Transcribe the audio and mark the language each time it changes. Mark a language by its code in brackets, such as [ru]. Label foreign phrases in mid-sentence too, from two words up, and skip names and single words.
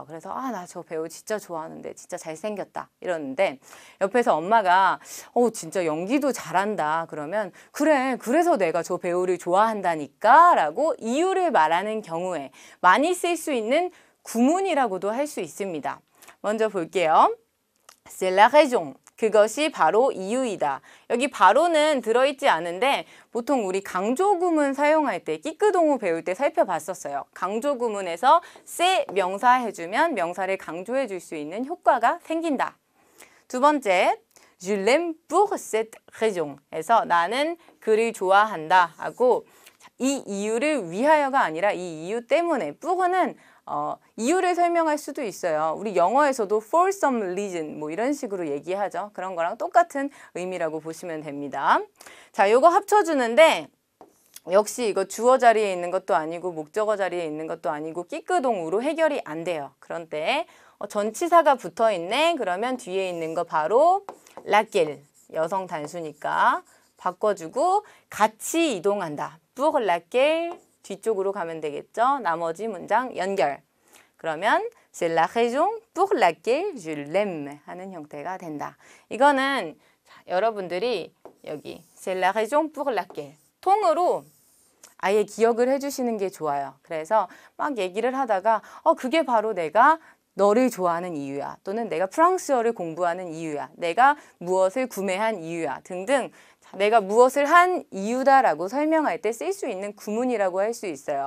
[ko] 그래서 나 저 배우 진짜 좋아하는데 진짜 잘생겼다 이러는데 옆에서 엄마가 진짜 연기도 잘한다 그러면 그래 그래서 내가 저 배우를 좋아한다니까 라고 이유를 말하는 경우에 많이 쓸 수 있는 구문이라고도 할 수 있습니다. 먼저 볼게요. [fr] C'est la raison. [ko] 그것이 바로 이유이다. 여기 바로는 들어있지 않은데 보통 우리 강조구문 사용할 때 끼끄동우 배울 때 살펴봤었어요. 강조구문에서 c'est 명사 해주면 명사를 강조해 줄 수 있는 효과가 생긴다. 두 번째, [fr] je l'aime pour cette raison [ko] 에서 나는 그를 좋아한다 하고 이 이유를 위하여가 아니라 이 이유 때문에 pour는 이유를 설명할 수도 있어요. 우리 영어에서도 [en] for some reason [ko] 뭐 이런 식으로 얘기하죠. 그런 거랑 똑같은 의미라고 보시면 됩니다. 자, 요거 합쳐주는데 역시 이거 주어 자리에 있는 것도 아니고 목적어 자리에 있는 것도 아니고 끼끄동우로 해결이 안 돼요. 그런 때 전치사가 붙어 있네. 그러면 뒤에 있는 거 바로 laquelle 여성 단수니까 바꿔주고 같이 이동한다. [fr] pour laquelle [ko] 뒤쪽으로 가면 되겠죠. 나머지 문장 연결. [fr] 그러면 c'est la raison pour laquelle je l'aime [ko] 하는 형태가 된다. 이거는 여러분들이 여기 [fr] c'est la raison pour laquelle [ko] 통으로 아예 기억을 해주시는 게 좋아요. 그래서 막 얘기를 하다가 그게 바로 내가 너를 좋아하는 이유야. 또는 내가 프랑스어를 공부하는 이유야. 내가 무엇을 구매한 이유야. 등등 내가 무엇을 한 이유다라고 설명할 때 쓸 수 있는 구문이라고 할 수 있어요.